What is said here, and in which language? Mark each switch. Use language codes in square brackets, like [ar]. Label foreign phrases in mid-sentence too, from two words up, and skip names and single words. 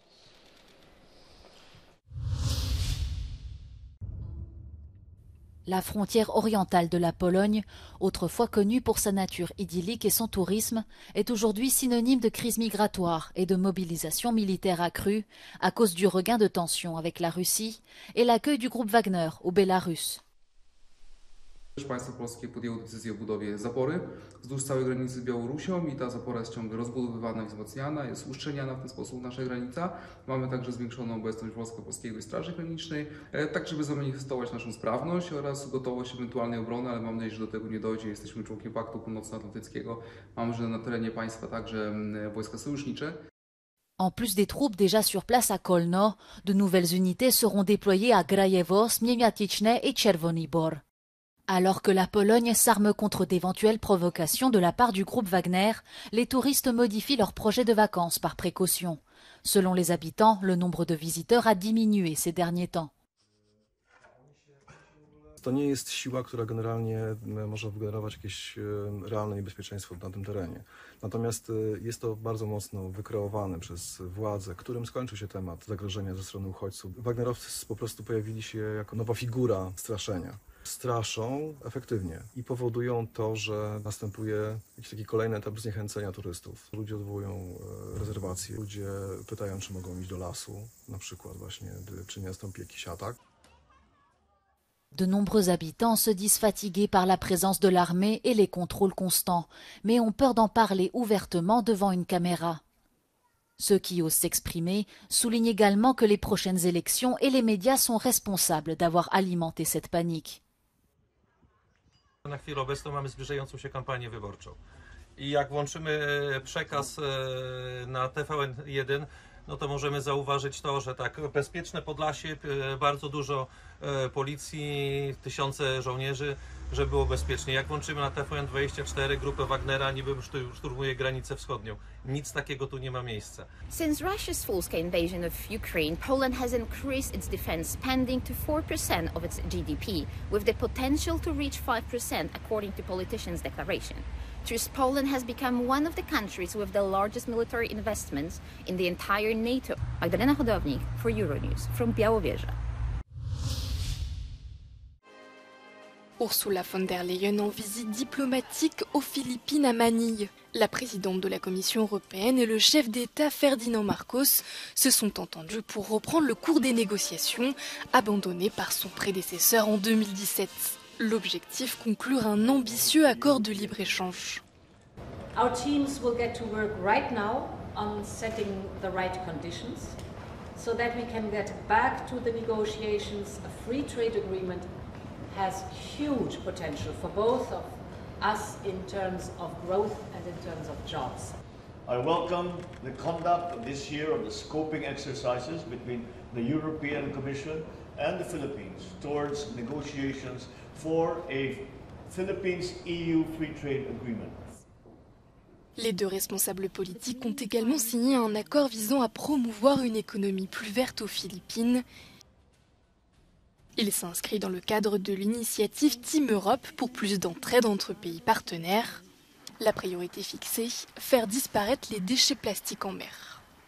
[fr] La frontière orientale de la Pologne, autrefois connue pour sa nature idyllique et son tourisme, est aujourd'hui synonyme de crise migratoire et de mobilisation militaire accrue à cause du regain de tensions avec la Russie et l'accueil du groupe Wagner au Bélarus. [pl] Państwo polskie podjęło decyzję o budowie zapory wzdłuż całej granicy z Białorusią i ta zapora jest ciągle rozbudowywana i wzmacniana, jest uszczelniana w ten sposób nasza granica. Mamy także zwiększoną obecność Wojska Polskiego i Straży Granicznej, tak żeby zamanifestować naszą sprawność oraz gotowość ewentualnej obrony, ale mam nadzieję, że do tego nie dojdzie. Jesteśmy członkiem Paktu Północnoatlantyckiego, mamy że na terenie państwa także wojska sojusznicze. [fr] En plus des troupes déjà sur place à Kolno, de nouvelles unités seront déployées à Grajewo, Śmieniatycne et Czerwony Bor. Alors que la Pologne s'arme contre d'éventuelles provocations de la part du groupe Wagner, les touristes modifient leurs projets de vacances par précaution. Selon les habitants, le nombre de visiteurs a diminué ces derniers temps. [pl] To nie jest siła, która generalnie może wygenerować jakieś realne niebezpieczeństwo na tym terenie. Natomiast jest to bardzo mocno wykreowane przez władze, którym skończył się temat zagrożenia ze strony uchodźców. Wagnerowcy po prostu pojawili się jako nowa figura straszenia. Straszą efektywnie i powodują to, że następuje jakiś taki kolejny etap zniechęcenia turystów. Ludzie odwołują rezerwacje, ludzie pytają, czy mogą iść do lasu, na przykład właśnie, czy nie nastąpi jakiś atak. [fr] De nombreux habitants se disent fatigués par la présence de l'armée et les contrôles constants, mais ont peur d'en parler ouvertement devant une caméra. Ceux qui osent s'exprimer soulignent également que les prochaines élections et les médias sont responsables d'avoir alimenté cette panique. [pl] Na chwilę obecną mamy zbliżającą się kampanię wyborczą I jak włączymy przekaz na TVN1, no to możemy zauważyć to, że tak, bezpieczne Podlasie, bardzo dużo policji, tysiące żołnierzy, żeby było bezpiecznie. Jak włączymy na TVN24 grupę Wagnera, niby szturmuje granicę wschodnią. Nic takiego tu nie ma miejsca. [en] Since Russia's full-scale invasion of Ukraine, Poland has increased its defense spending to 4% of its GDP, with the potential to reach 5% according to politicians' declaration. Thus, Poland has become one of the countries with the largest military investments in the entire NATO. Magdalena Chodownik for Euronews from Białowieża. [fr] Ursula von der Leyen en visite diplomatique aux Philippines à Manille. La présidente de la Commission européenne et le chef d'État Ferdinand Marcos se sont entendus pour reprendre le cours des négociations abandonnées par son prédécesseur en 2017. L'objectif, conclure un ambitieux accord de libre-échange. [en] Our teams will get to work right now on setting the right conditions so that we can get back to the negotiations. A free trade agreement has huge potential for both of us in terms of growth and in terms of jobs. I welcome the conduct of this year of the scoping exercises between the European Commission and the Philippines towards negotiations for a Philippines-EU free trade agreement. [fr] Les deux responsables politiques ont également signé un accord visant à promouvoir une économie plus verte aux Philippines. Il s'inscrit dans le cadre de l'initiative Team Europe pour plus d'entraide entre pays partenaires. La priorité fixée, faire disparaître les déchets plastiques en mer.